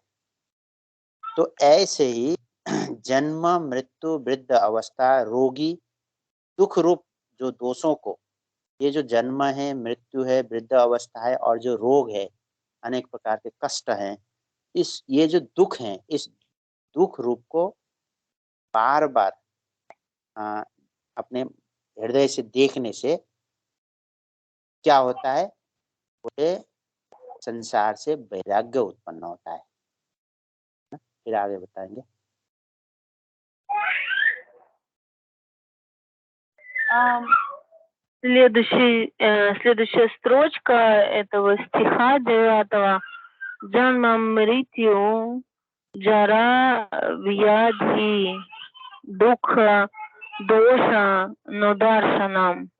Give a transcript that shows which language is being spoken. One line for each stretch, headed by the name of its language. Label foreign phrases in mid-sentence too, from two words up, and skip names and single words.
Hindi: तो ऐसे ही जन्म मृत्यु वृद्ध अवस्था रोगी दुख रूप जो दोषों को, ये जो जन्म है, मृत्यु है, वृद्ध अवस्था है, और जो रोग है, अनेक प्रकार के कष्ट हैं, इस ये जो दुख हैं, इस दुख रूप को बार बार अपने हृदय से देखने से क्या होता है, पूरे संसार से वैराग्य उत्पन्न होता है। फिर आगे बताएंगे।
Russian: Следующая строчка этого стиха 9.
Sanskrit: जन्म मृत्यु जरा व्याधि दुःख दोषा नुदर्शनम्.